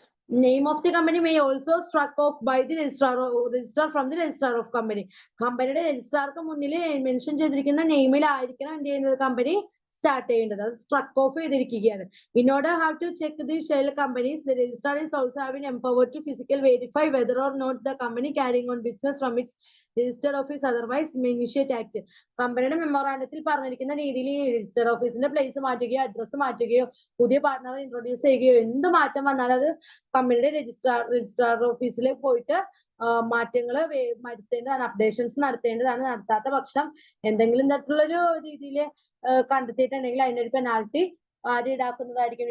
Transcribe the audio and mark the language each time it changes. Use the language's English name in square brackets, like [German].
[English] Name of the company may also struck off by the registrar from the registrar of company. [Malayalam] കമ്പനിയുടെ രജിസ്ട്രാർക്ക് മുന്നിൽ mention ചെയ്തിരിക്കുന്ന നെയിമിലായിരിക്കണം എന്ത് ചെയ്യുന്നത് company start ചെയ്യേണ്ടത്. അത് സ്ട്രക്ക് ഓഫ് ചെയ്തിരിക്കുകയാണ്. [English] In order how to check the shell companies, the registrar is also having empowered to physically verify whether or not the company carrying on business from its registered office otherwise may initiate act. [Malayalam] കമ്പനിയുടെ മെമ്മോറാണ്ടത്തിൽ പറഞ്ഞിരിക്കുന്ന രീതിയിൽ registered ഓഫീസിന്റെ place മാറ്റുകയോ address മാറ്റുകയോ പുതിയ പാർട്ണറെ introduce ചെയ്യുകയോ എന്ത് മാറ്റം വന്നാലും അത് കമ്പനിയുടെ രജിസ്ട്രാർ ഓഫീസിൽ പോയിട്ട് മാറ്റങ്ങൾ വരുത്തേണ്ടതാണ്, അപ്ഡേഷൻസ് നടത്തേണ്ടതാണ്. നടത്താത്ത പക്ഷം എന്തെങ്കിലും തരത്തിലുള്ളൊരു രീതിയിൽ കണ്ടെത്തിയിട്ടുണ്ടെങ്കിൽ അതിനൊരു പെനാൽറ്റി ഈടാക്കുന്നതായിരിക്കും.